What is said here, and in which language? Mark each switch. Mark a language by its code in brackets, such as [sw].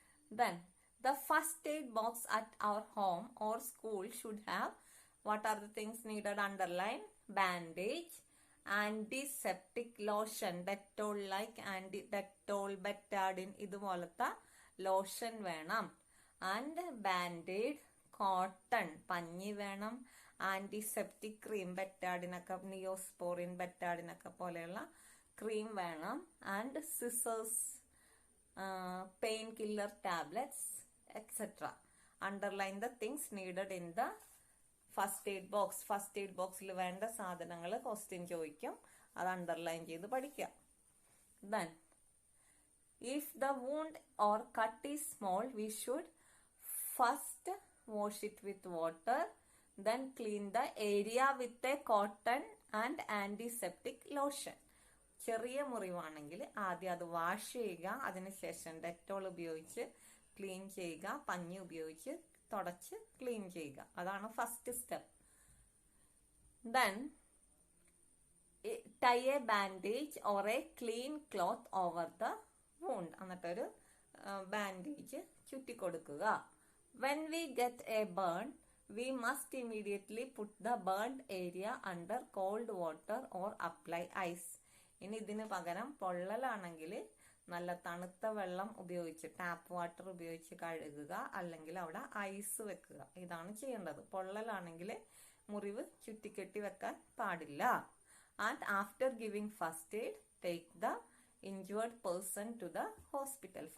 [en] Then the first aid box at our home or school should have, what are the things needed? Underline, bandage, antiseptic lotion, Dettol like Dettol, Betadine, [ml] ഇതുപോലത്തെ lotion വേണം. And band-aid, cotton, പഞ്ഞി വേണം. Antiseptic cream, ബെറ്റാഡിനൊക്കെ, നിയോസ്പോറിൻ, ബെറ്റാഡിനൊക്കെ പോലെയുള്ള cream വേണം. [en] And scissors, pain killer tablets, etcetera. Underline the things needed in the first aid box. [ml] First aid ബോക്സിൽ വേണ്ട സാധനങ്ങൾ question ചോദിക്കും, അത് അണ്ടർലൈൻ ചെയ്ത് പഠിക്കുക. [en] Then if the wound or cut is small, we should first wash it with water, then clean the area with a cotton and antiseptic lotion. [ml] ചെറിയ മുറിവാണെങ്കിൽ ആദ്യം അത് വാഷ് ചെയ്യുക, അതിനുശേഷം ഡെറ്റോൾ ഉപയോഗിച്ച് ക്ലീൻ ചെയ്യുക, പഞ്ഞി ഉപയോഗിച്ച് തുടച്ച് ക്ലീൻ ചെയ്യുക. അതാണ് first step. [en] Then tie a bandage or a clean cloth over the wound. [ml] എന്നിട്ടൊരു bandage ചുറ്റിക്കൊടുക്കുക. [en] When we get a burn, we must immediately put the burned area under cold water or apply ice. [ml] ഇനി ഇതിന് പകരം പൊള്ളലാണെങ്കിൽ നല്ല തണുത്ത വെള്ളം ഉപയോഗിച്ച്, tap water ഉപയോഗിച്ച് കഴുകുക, അല്ലെങ്കിൽ അവിടെ ഐസ് വെക്കുക. ഇതാണ് ചെയ്യേണ്ടത്. പൊള്ളലാണെങ്കിൽ മുറിവ് ചുറ്റിക്കെട്ടി വെക്കാൻ പാടില്ല. [en] And after giving first aid, take the injured person to the hospital.